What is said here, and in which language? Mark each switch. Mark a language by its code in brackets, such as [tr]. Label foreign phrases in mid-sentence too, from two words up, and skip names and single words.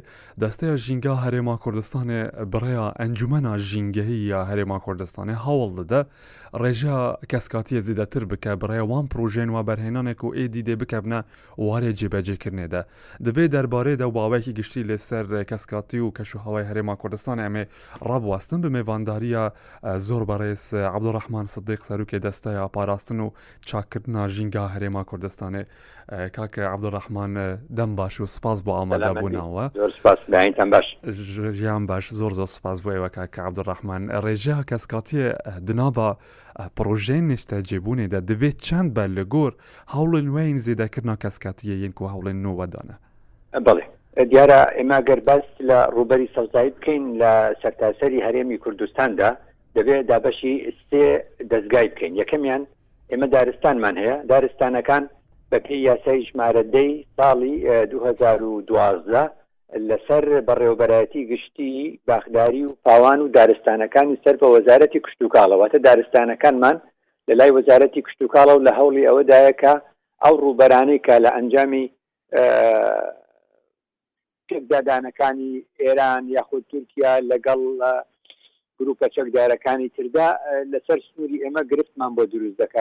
[ku] Desteya Jînga Herêma Kurdistanê bi rêya Encûmena Jîngehî ya Herêma Kurdistanê hewl dide rêja keskatiyê zêdetir bike bi rêya wan projeyên we berhênanê ku êdî dê bikevne warê cêbecêkirinê de. Di vê derbarê de bawekî giştî lê ser keskatî û keşûhewayê Herêma Kurdistanê em ê rebwestin bi mêvandariya زۆر بەڕێز عەبدوڕەحمان سدیق سەرۆکێ دەستەیە پاراستن و چاکردنا ژینگا هەرێما کوردستانê کاکە عەبدوڕەحمان [ckb] دەم باش و سپاس بۆ ئامادەبوونەوە. زۆر سپاس داینتان باش. ژیان باش زۆر سپاس بۆ ئێوە کاکە عەبدوڕەحمان. [ku] ڕێژەیە کەسکاتیە دناڤە پرۆژەیە نیشتەجێبوونێ de divê çend be li gor hewlên we yên zêdekirina keskatiyê yên ku hewlên nû we dane. [ckb] بەڵێ دیارە ئێمە گەر باس لە ڕووبەری سەوزایی بکەین لە سەرتاسەری هەرێمی کوردستاندا دەبێت دابەشی سێ دەستگای بکەین. یەکەمیان ئێمە دارستانمان هەیە. دارستانەکان بەپێی یاسای ژمارە 10 ساڵی 2012 لەسەر بەڕێوەبەرایەتی گشتی باخداری و پاوان و دارستانەکانی سەر بە وەزارەتی کشتتوکاڵەوەتە دارستانەکانمان لە لای وەزارەتی کشتتوکاڵە و لە هەوڵی ئەوەدایەکە ئەو ڕووبەرانەی کە لە ئەنجامی چەکدادانەکانی ئێران یاخود تورکیا لەگەڵ گروپە چەکدارەکانی تردا لەسەر سنووری ئێمە گرفتمان بۆ دروست دەکات.